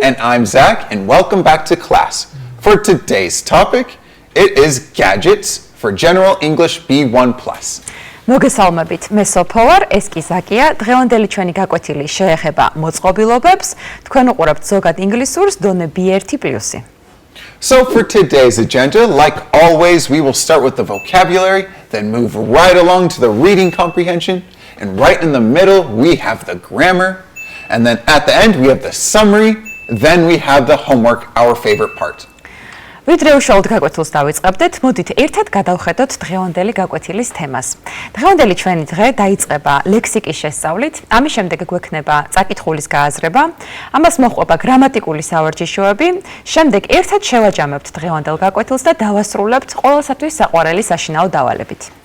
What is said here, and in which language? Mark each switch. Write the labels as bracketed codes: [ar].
[en] And I'm Zach, and welcome back to class. For today's topic, it is gadgets for General English B1+. [ka] მოგესალმებით, მე სოფო ვარ, ეს კი ზაკია. დღევანდელი ჩვენი გაკვეთილი შეეხება მოწყობილობებს. თქვენ უყურებთ ზოგად ინგლისურს დონე B1+. [en] So for today's agenda, like always, we will start with the vocabulary, then move right along to the reading comprehension, and right in the middle, we have the grammar, and then at the end, we have the summary, then we have the homework, our favorite part. [ka] ვიდრე უშუალოდ გაკვეთილს დავიწყებდეთ, მოდით ერთად გადავხედოთ დღევანდელი გაკვეთილის თემას. დღევანდელი ჩვენი დღე დაიწყება ლექსიკის შესწავლით, ამის შემდეგ გვექნება წაკითხულის გააზრება, ამას მოჰყვება გრამატიკული სავარჯიშოები, შემდეგ ერთად შევაჯამებთ დღევანდელ გაკვეთილს და დავასრულებთ ყველასათვის საყვარელი საშინაო დავალებით.